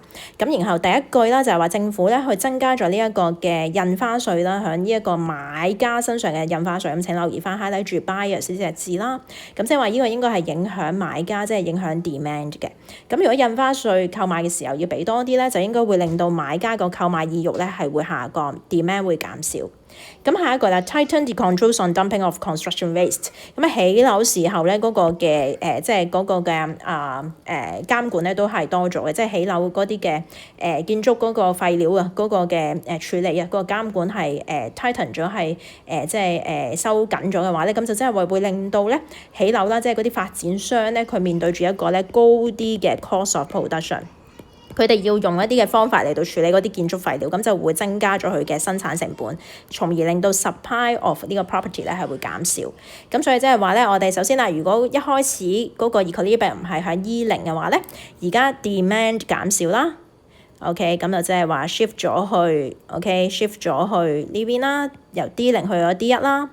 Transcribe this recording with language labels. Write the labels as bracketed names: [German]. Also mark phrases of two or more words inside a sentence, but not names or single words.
[Cantonese] 咁然後第一句啦就係話政府咧去增加咗呢一個嘅印花稅啦，響呢一個買家身上嘅印花稅。咁請留意翻 highlight 住 buyers 呢隻字啦。咁即係話呢個應該係影響買家，即係影響 demand 嘅。咁如果印花稅購買嘅時候要俾多啲咧，就應該會令到買家個購買意欲咧係會下降 ，demand 會減少。咁下一個啦 [English] ，tighten the controls on dumping of construction waste。 [Cantonese] 咁起樓時候咧嗰個嘅即係嗰個嘅監管咧都係多咗嘅，即係起樓嗰啲嘅建築嗰個廢料啊，嗰個嘅處理啊，嗰個監管係tighten 咗係即係收緊咗嘅話咧，咁就即係會令到咧起樓啦，即係嗰啲發展商咧佢面對住一個咧高啲嘅 [English] cost of production。 [Cantonese] 佢哋要用一啲嘅方法嚟到處理嗰啲建築廢料，咁就會增加咗佢嘅生產成本，從而令到 [English] supply of [Cantonese] 呢個 property 咧係會減少。咁所以即係話咧，我哋首先啦，如果一開始嗰個 equilibrium 係喺 E0嘅話咧，而家 demand 減少啦。OK， 咁就即係話 shift 咗去 OK，shift 咗去呢邊啦，由 D0 去咗 D1啦。